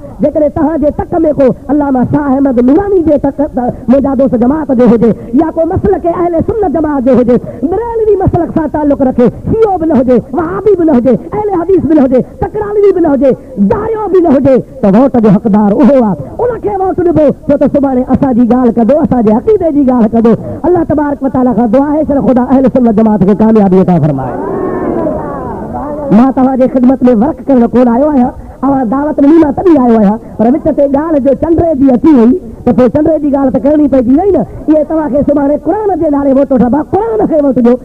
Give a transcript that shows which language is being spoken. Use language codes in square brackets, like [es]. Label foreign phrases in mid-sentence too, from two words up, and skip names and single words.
[sd] जेकॾहिं तव्हांजे तक में को अल्लामा शाह अहमद नूरानी जे तक मुंहिंजा दोस्त जमात जो हुजे या को मसलक अहले सुन्नत जमात जो हुजे, बरेलवी मसलक सां ताल्लुक़ रखे, शियो बि न हुजे, वहाबी बि न हुजे, अहले हदीस बि न हुजे, तकरालवी बि न हुजे, दायो बि न हुजे, त वोट जो हक़दार उहो आहे। उनखे वोट ॾिबो छो त सुभाणे असांजी ॻाल्हि कंदो, असांजे अक़ीदे जी ॻाल्हि कंदो। अल्लाह [ar] تبارك وتعالى [sd] खां दुआ आहे त ख़ुदा अहले सुन्नत जमात खे कामयाबी अता फरमाए। मां तव्हांजे ख़िदमत में वर्क करण कोन आयो आहियां, अवां दावत में मां तॾहिं आयो आहियां, पर विच ते ॻाल्हि जो चंडे जी अची वई त पोइ चंडे जी ॻाल्हि त करणी पइजी वई न। इहे तव्हांखे सुभाणे क़ुरान जे नाले वोट वठंदा, क़ुरान खे वोट ॾियो।